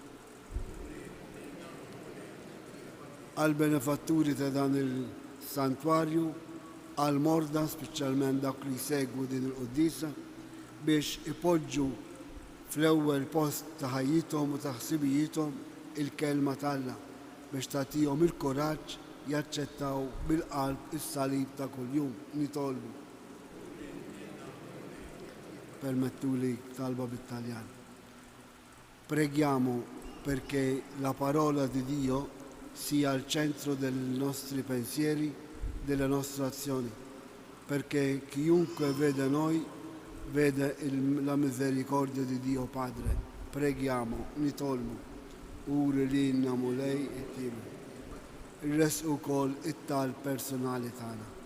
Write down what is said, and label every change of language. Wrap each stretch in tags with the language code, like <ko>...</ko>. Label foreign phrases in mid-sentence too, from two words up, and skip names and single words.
<mt>Għal-benefatturi ta' dan il-santwarju, għal-morda, speċjalment dak li jsegwu din il-qoddisa, biex ipoġġu fl-ewwel post ta' ħajjithom u ta' ħsibijithom il-kelma tal-Alla biex tagħtihom il-kuraġġ jaċċettaw bil-qalb is-salib ta' kuljum nitolbu. Permettuli talba bit-Taljan.</mt> <it>Preghiamo perché la parola di Dio sia al centro dei nostri pensieri, delle nostre azioni, perché chiunque vede noi vede la misericordia di Dio Padre. Preghiamo,</it> <mt>nitolmu, uri lilna Mulej it-tjieba. Il-res ukoll it-tal personali tagħna.</mt>